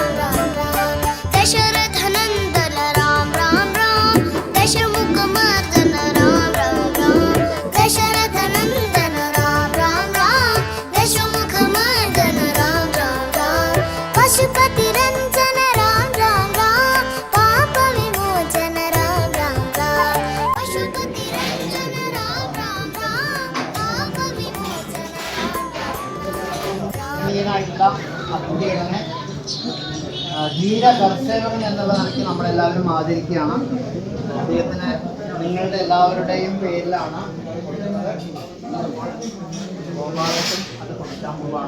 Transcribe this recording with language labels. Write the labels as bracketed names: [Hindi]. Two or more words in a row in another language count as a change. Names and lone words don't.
[Sanskrit] राम राम दशरथ नंदन राम राम राम दशमुख मर्दन राम राम राम दशरथ नंदन राम राम राम दशमुख मर्दन राम राम राम पशुपति रंजन राम राम राम पाप विमोचन राम राम राम पशुपति रंजन राम राम राम पाप विमोचन [Malayalam] ായിട്ടുള്ള അദ്ദേഹത്തിനെ ധീര കർഷകൻ എന്നുള്ള നിലയ്ക്ക് നമ്മളെല്ലാവരും ആദരിക്കുകയാണ്. അദ്ദേഹത്തിന് നിങ്ങളുടെ എല്ലാവരുടെയും പേരിലാണ് ഗോപാലത്തും അത് കൊടുക്കാൻ പോവാണ്.